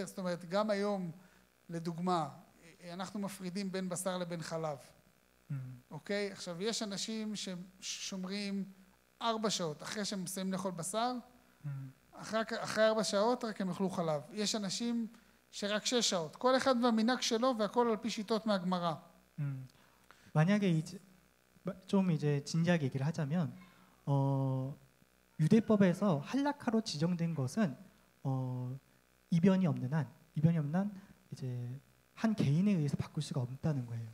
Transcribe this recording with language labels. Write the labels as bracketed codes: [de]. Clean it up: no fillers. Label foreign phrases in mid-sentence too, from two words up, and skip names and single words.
[he] זאת אומרת, גם היום, לדוגמה, אנחנו מפרידים בין בשר לבין חלב. אוקיי? עכשיו, יש אנשים ששומרים 4 שעות אחרי שהם מסיימים לאכול בשר, אחרי 4 שעות רק הם יאכלו חלב. יש אנשים שרק 6 שעות. כל אחד והמנהג שלו והכל על פי שיטות מהגמרא. [ko] 만약에 이제 좀 이제 진지하게 얘기를 하자면 유대법에서 할라카로 지정된 것은 이변이 없는 한 이제 한 개인에 의해서 바꿀 수가 없다는 거예요.